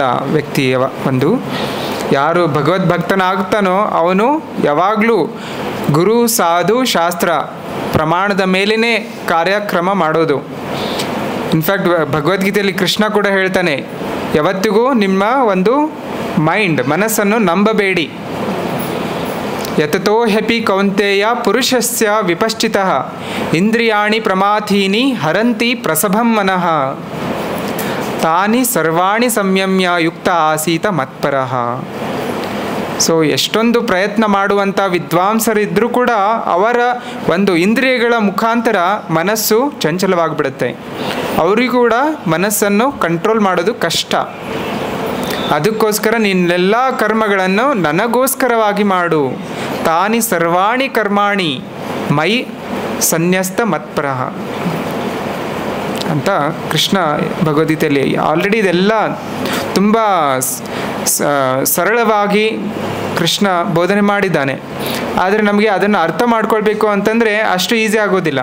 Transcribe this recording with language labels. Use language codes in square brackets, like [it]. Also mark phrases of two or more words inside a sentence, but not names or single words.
[kn] ವ್ಯಕ್ತಿಯ ಒಂದು ಯಾರು ಭಗವದ್ಭಕ್ತನಾಗ್ತಾನೋ ಅವನು ಯಾವಾಗಲೂ ಗುರು, ಸಾಧು, ಶಾಸ್ತ್ರ ಪ್ರಮಾಣದ ಮೇಲೇ ಕಾರ್ಯಕ್ರಮ ಮಾಡೋದು. ಇನ್ಫ್ಯಾಕ್ಟ್ ಭಗವದ್ಗೀತೆಯಲ್ಲಿ ಕೃಷ್ಣ ಕೂಡ ಹೇಳ್ತಾನೆ, ಯಾವತ್ತಿಗೂ ನಿಮ್ಮ ಒಂದು ಮನಸ್ಸನ್ನು ನಂಬಬೇಡಿ. [sa] ಯತತೋ ಹ್ಯಪಿ ಕೌಂತೆಯ ಪುರುಷಸ್ಯ ವಿಪಶ್ಚಿತಃ ಇಂದ್ರಿಯಾಣಿ ಪ್ರಮಾಥೀನಿ ಹರಂತಿ ಪ್ರಸಭಂ ಮನಃ ತಾನಿ ಸರ್ವಾಣಿ ಸಂಯಮ್ಯ ಯುಕ್ತ ಆಸೀತ ಮತ್ಪರಃ. [kn] ಸೊ ಎಷ್ಟೊಂದು ಪ್ರಯತ್ನ ಮಾಡುವಂಥ ವಿದ್ವಾಂಸರಿದ್ದರೂ ಕೂಡ ಅವರ ಒಂದು ಇಂದ್ರಿಯಗಳ ಮುಖಾಂತರ ಮನಸ್ಸು ಚಂಚಲವಾಗಿಬಿಡುತ್ತೆ. ಅವರಿಗೂ ಕೂಡ ಮನಸ್ಸನ್ನು ಕಂಟ್ರೋಲ್ ಮಾಡೋದು ಕಷ್ಟ. ಅದಕ್ಕೋಸ್ಕರ ನಿನ್ನೆಲ್ಲ ಕರ್ಮಗಳನ್ನು ನನಗೋಸ್ಕರವಾಗಿ ಮಾಡು. [sa] ತಾನಿ ಸರ್ವಾಣಿ ಕರ್ಮಾಣಿ ಮೈ ಸನ್ಯಸ್ತ ಮತ್ಪರಃ [kn] ಅಂತ ಕೃಷ್ಣ ಭಗವದ್ಗೀತೆಯಲ್ಲಿ ಆಲ್ರೆಡಿ ಇದೆಲ್ಲ ತುಂಬ ಸರಳವಾಗಿ ಕೃಷ್ಣ ಬೋಧನೆ ಮಾಡಿದ್ದಾನೆ. ಆದರೆ ನಮಗೆ ಅದನ್ನು ಅರ್ಥ ಮಾಡ್ಕೊಳ್ಬೇಕು ಅಂತಂದರೆ ಅಷ್ಟು ಈಸಿ ಆಗೋದಿಲ್ಲ.